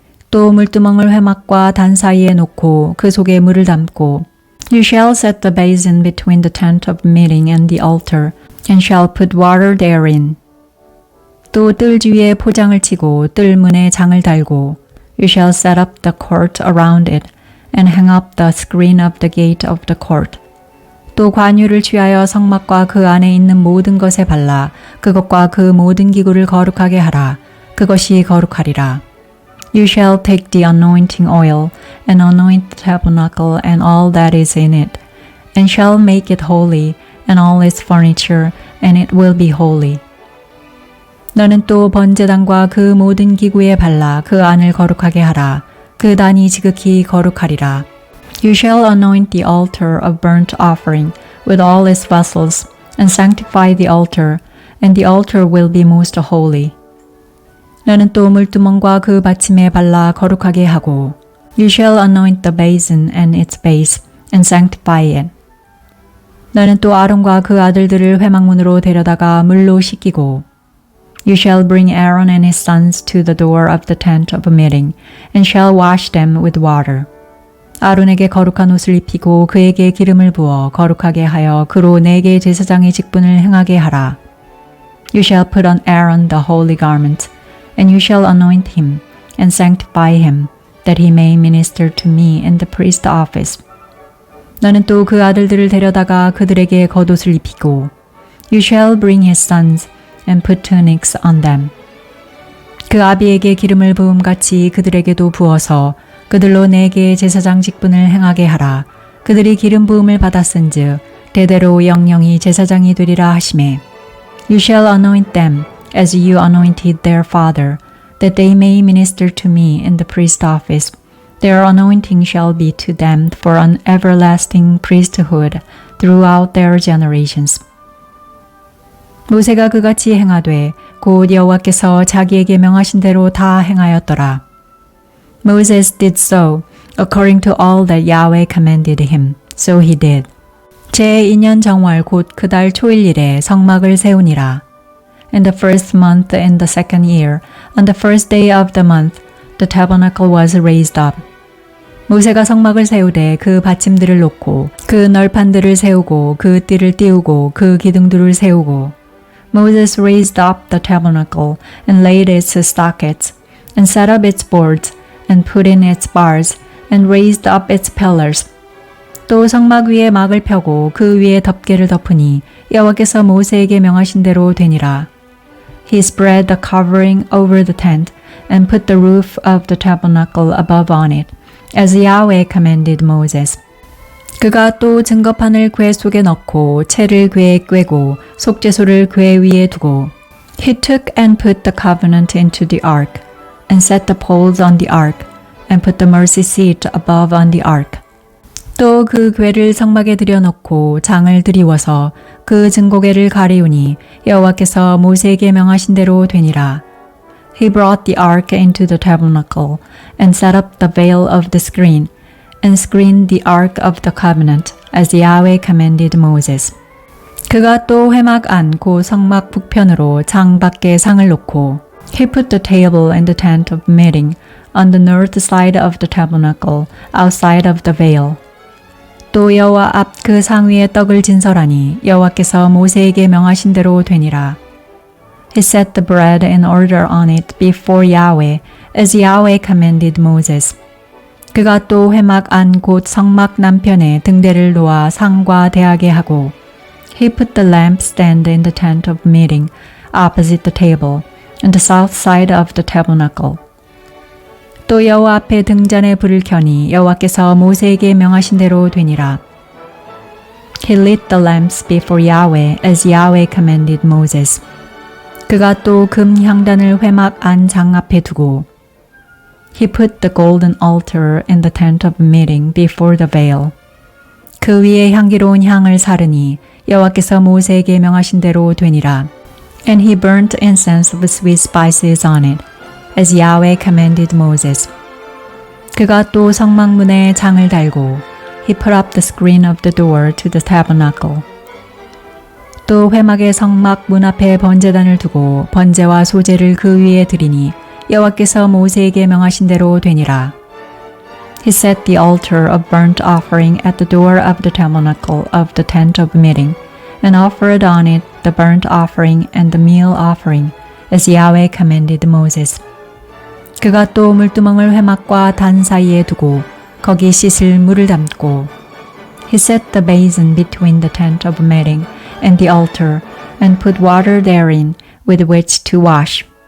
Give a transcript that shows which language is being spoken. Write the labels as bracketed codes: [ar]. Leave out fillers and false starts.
[ko] 또 물두멍을 회막과 단 사이에 놓고 그 속에 물을 담고 [en] You shall set the basin between the tent of meeting and the altar and shall put water therein. [ko] 또 뜰 주위에 포장을 치고 뜰 문에 장을 달고 [en] You shall set up the court around it, and hang up the screen of the gate of the court. [ko] 또 관유를 취하여 성막과 그 안에 있는 모든 것에 발라 그것과 그 모든 기구를 거룩하게 하라. 그것이 거룩하리라. [en] You shall take the anointing oil, and anoint the tabernacle and all that is in it, and shall make it holy, and all its furniture, and it will be holy. [ko] 너는 또 번제단과 그 모든 기구에 발라 그 안을 거룩하게 하라. 그 단이 지극히 거룩하리라. [en] You shall anoint the altar of burnt offering with all its vessels, and sanctify the altar, and the altar will be most holy. [ko] 너는 또 물두멍과 그 받침에 발라 거룩하게 하고 [en] You shall anoint the basin and its base, and sanctify it. [ko] 너는 또 아론과 그 아들들을 회막문으로 데려다가 물로 씻기고 [en] You shall bring Aaron and his sons to the door of the tent of meeting, and shall wash them with water. [ko] 아론에게 거룩한 옷을 입히고 그에게 기름을 부어 거룩하게 하여 그로 내게 제사장의 직분을 행하게 하라. [en] You shall put on Aaron the holy garment, and you shall anoint him, and sanctify him, that he may minister to me in the priest office. [ko] 너는 또 그 아들들을 데려다가 그들에게 겉옷을 입히고 [en] You shall bring his sons, and put tunics on them. [ko] 그 아비에게 기름을 부음같이 그들에게도 부어서 그들로 내게 제사장 직분을 행하게 하라. 그들이 기름 부음을 받았은즉 대대로 영영이 제사장이 되리라 하시매. [en] You shall anoint them as you anointed their father, that they may minister to me in the priest office. Their anointing shall be to them for an everlasting priesthood throughout their generations. [ko] 모세가 그같이 행하되 곧 여호와께서 자기에게 명하신 대로 다 행하였더라. [en] Moses did so according to all that Yahweh commanded him. So he did. [ko] 제2년 정월 곧 그 달 초일일에 성막을 세우니라. [en] In the first month in the second year, on the first day of the month, the tabernacle was raised up. [ko] 모세가 성막을 세우되 그 받침들을 놓고 그 널판들을 세우고 그 띠를 띄우고 그 기둥들을 세우고 [en] Moses raised up the tabernacle and laid its sockets, and set up its boards, and put in its bars, and raised up its pillars. [ko] 또 성막 위에 막을 펴고 그 위에 덮개를 덮으니 여호와께서 모세에게 명하신 대로 되니라. [en] He spread the covering over the tent, and put the roof of the tabernacle above on it, as Yahweh commanded Moses. [ko] 그가 또 증거판을 궤 속에 넣고 채를 궤에 꿰고 속죄소를 궤 위에 두고 [en] He took and put the covenant into the ark, and set the poles on the ark, and put the mercy seat above on the ark. [ko] 또 그 궤를 성막에 들여놓고 장을 들이워서 그 증거궤를 가리우니 여호와께서 모세에게 명하신 대로 되니라. [en] He brought the ark into the tabernacle, and set up the veil of the screen, and screened the ark of the covenant, as Yahweh commanded Moses. [ko] 그가 또 회막 안 곧 성막 북편으로 장 밖에 상을 놓고 [en] He put the table in the tent of meeting on the north side of the tabernacle, outside of the veil. [ko] 또 여호와 앞 그 상 위에 떡을 진설하니 여호와께서 모세에게 명하신 대로 되니라. [en] He set the bread in order on it before Yahweh, as Yahweh commanded Moses. [ko] 그가 또 회막 안 곧 성막 남편에 등대를 놓아 상과 대하게 하고 [en] He put the lampstand in the tent of meeting, opposite the table, on the south side of the tabernacle. [ko] 또 여호와 앞에 등잔에 불을 켜니 여호와께서 모세에게 명하신 대로 되니라. [en] He lit the lamps before Yahweh, as Yahweh commanded Moses. [ko] 그가 또 금 향단을 회막 안 장 앞에 두고 [en] He put the golden altar in the tent of meeting before the veil. [ko] 그 위에 향기로운 향을 사르니 여호와께서 모세에게 명하신 대로 되니라. [en] And he burnt incense with sweet spices on it, as Yahweh commanded Moses. [ko] 그가 또 성막문에 장을 달고 [en] He put up the screen of the door to the tabernacle. [ko] 또 회막의 성막 문 앞에 번제단을 두고 번제와 소제를 그 위에 드리니 여호와께서 모세에게 명하신 대로 되니라. [en] He set the altar of burnt offering at the door of the tabernacle of the tent of meeting, and offered on it the burnt offering and the meal offering, as Yahweh commanded Moses. [ko] 그가 또 물두멍을 회막과 단 사이에 두고 거기 씻을 물을 담고 [en] He set the basin between the tent of meeting and the altar, and put water therein with which to wash.